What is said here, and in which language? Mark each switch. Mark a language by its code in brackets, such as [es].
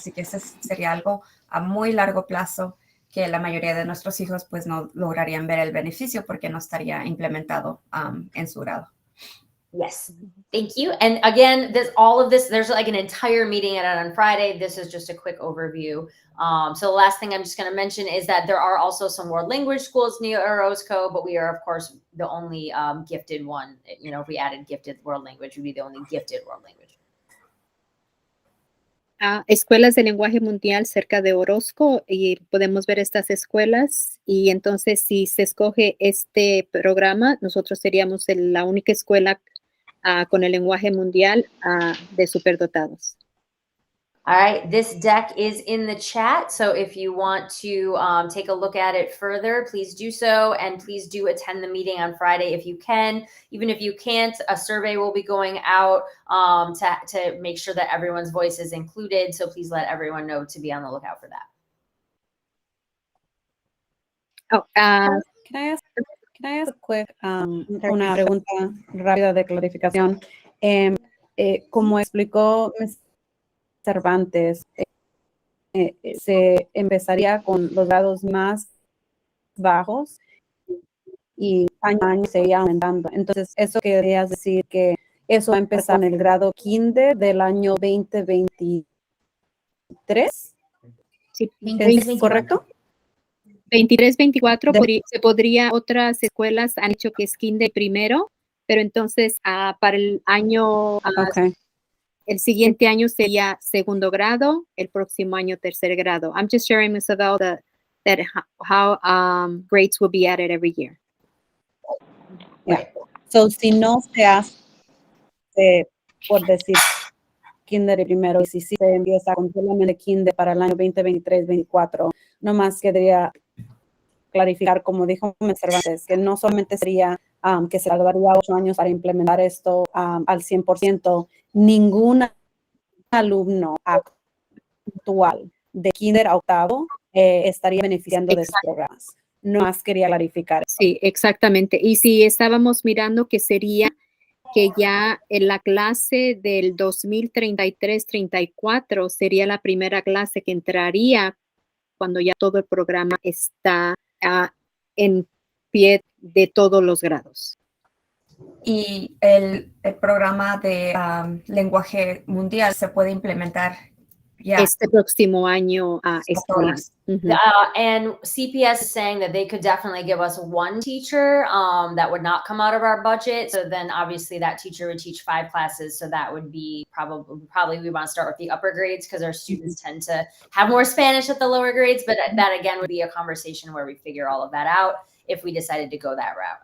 [es] Así que ese sería algo a muy largo plazo que la mayoría de nuestros hijos pues no lograrían ver el beneficio porque no estaría implementado en su grado. [en] Yes, thank you. And again, there's like an entire meeting on Friday. This is just a quick overview. So the last thing I'm just going to mention is that there are also some world language schools near Orozco, but we are, of course, the only gifted one. You know, if we added gifted world language, we'd be the only gifted world language. [es] Escuelas de lenguaje mundial cerca de Orozco y podemos ver estas escuelas y entonces si se escoge este programa, nosotros seríamos la única escuela con el lenguaje mundial de superdotados. [en] All right, this deck is in the chat, so if you want to take a look at it further, please do so, and please do attend the meeting on Friday if you can. Even if you can't, a survey will be going out to make sure that everyone's voice is included, so please let everyone know to be on the lookout for that. Can I ask a quick, [es] una pregunta rápida de clarificación? Como explicó Cervantes, se empezaría con los grados más bajos y año a año se iría aumentando. Entonces, ¿eso querías decir que eso va a empezar en el grado kinder del año 2023? Sí, ¿Es correcto? 23, 24, se podría, otras escuelas han hecho que es kinder primero, pero entonces para el año, [en] Okay. [es] el siguiente año sería segundo grado, el próximo año tercer grado. [en] I'm just sharing, Ms. Abel, how grades will be added every year. Yeah. [es] So, si no se hace, por decir, kinder primero, y si se empieza con solamente kinder para el año 2023-24, nomás quería clarificar, como dijo Cervantes, que no solamente sería que se tardaría 8 años para implementar esto al 100%, ningún alumno actual de kinder a octavo estaría beneficiando de estos programas. No más quería clarificar. Sí, exactamente. Y si estábamos mirando que sería que ya en la clase del 2033-34 sería la primera clase que entraría cuando ya todo el programa está en pie de todos los grados. Y el programa de lenguaje mundial se puede implementar ya. Este próximo año escolar. [en] And CPS is saying that they could definitely give us one teacher that would not come out of our budget. So then obviously that teacher would teach 5 classes. So that would be probably we want to start with the upper grades because our students tend to have more Spanish at the lower grades. But that again would be a conversation where we figure all of that out if we decided to go that route.